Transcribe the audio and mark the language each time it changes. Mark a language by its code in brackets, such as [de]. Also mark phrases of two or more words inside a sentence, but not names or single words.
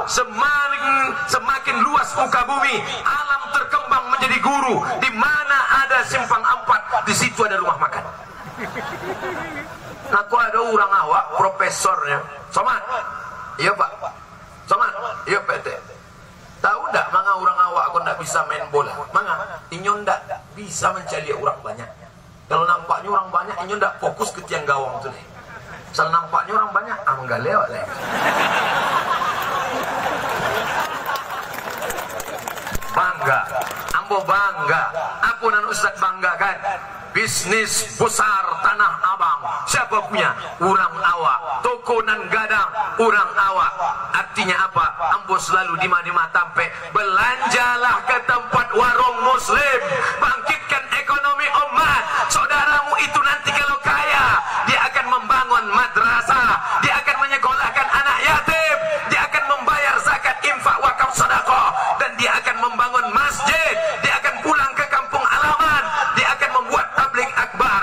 [id] Semakin luas muka bumi, alam terkembang menjadi guru. Di mana ada simpang ampat, di situ ada rumah makan. Aku ada [min] orang awak, [id] profesornya. Somad? Iya Pak. Somad? Iya PT. [min] Tahu ndak manga orang awak aku ndak bisa main bola? Manga inyo ndak bisa mencari orang banyak. Kalau nampaknya orang banyak, inyo ndak fokus ke tiang gawang tu nih. [id] Kalau nampaknya orang banyak, enggak lewat lah. [min] Bangga, ambo bangga. Apa nan Ustaz banggakan? [id] Bisnis besar [min] Tanah Abang. [id] Siapa punya? [min] Orang awak. Toko nan gadang, orang awak. [id] Artinya apa? [min] Ambo selalu di mana tampe. [id] Belanjalah ke tempat warung muslim. Bangkitkan ekonomi umat. Saudaramu itu nanti kalau kaya, dia akan membangun madrasah, dia akan menyekolahkan anak yatim, dia akan membayar zakat, infak, wakaf, sedekah, dan dia akan membangun masjid, dia akan pulang ke kampung halaman, dia akan membuat tabligh akbar.